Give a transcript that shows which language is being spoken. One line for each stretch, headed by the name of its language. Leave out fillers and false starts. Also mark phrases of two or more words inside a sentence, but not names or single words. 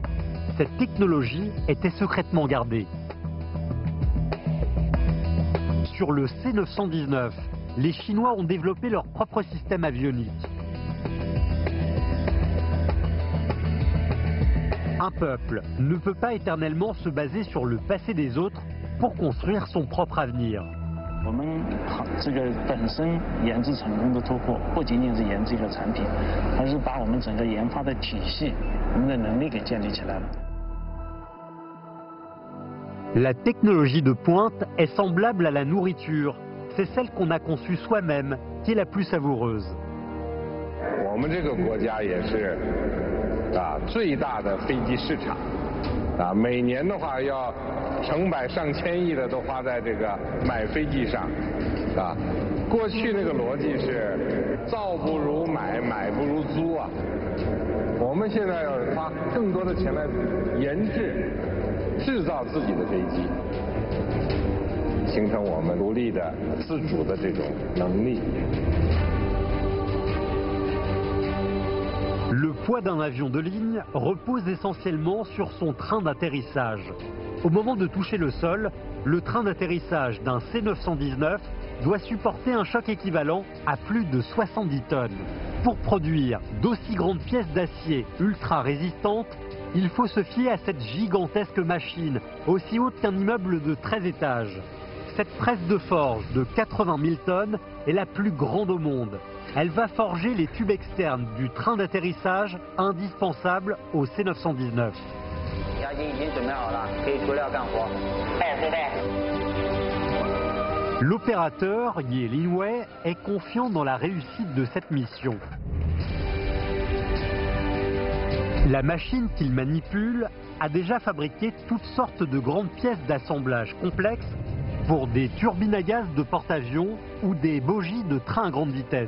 French: Cette technologie était secrètement gardée. Sur le C919, les Chinois ont développé leur propre système avionique. Un peuple ne peut pas éternellement se baser sur le passé des autres pour construire son propre avenir.
Chinese: 我们这个本身研制成功的突破，不仅仅是研制一个产品，而是把我们整个研发的体系、我们的能力给建立起来了。
French: La technologie de pointe est semblable à la nourriture. C'est celle qu'on a conçue soi-même qui est la plus savoureuse.
Chinese: 我们这个国家也是最大的飞机市场每年的话要成百上千亿的都花在这个买飞机上过去那个逻辑是造不如买，买不如租我们现在要花更多的钱来研制。制造自己的飞机，形成我们独立的、自主的这种能力。
French: Le poids d'un avion de ligne repose essentiellement sur son train d'atterrissage. Au moment de toucher le sol, le train d'atterrissage d'un C919 doit supporter un choc équivalent à plus de 70 tonnes. Pour produire d'aussi grandes pièces d'acier ultra résistantes, il faut se fier à cette gigantesque machine, aussi haute qu'un immeuble de 13 étages. Cette presse de forge de 80 000 tonnes est la plus grande au monde. Elle va forger les tubes externes du train d'atterrissage indispensables au C919.
Chinese: 押金已经准备好了，可以出料干活。对对。
French: L'opérateur Ye Linwei est confiant dans la réussite de cette mission. La machine qu'il manipule a déjà fabriqué toutes sortes de grandes pièces d'assemblage complexes pour des turbines à gaz de porte-avions ou des bogies de train à grande vitesse.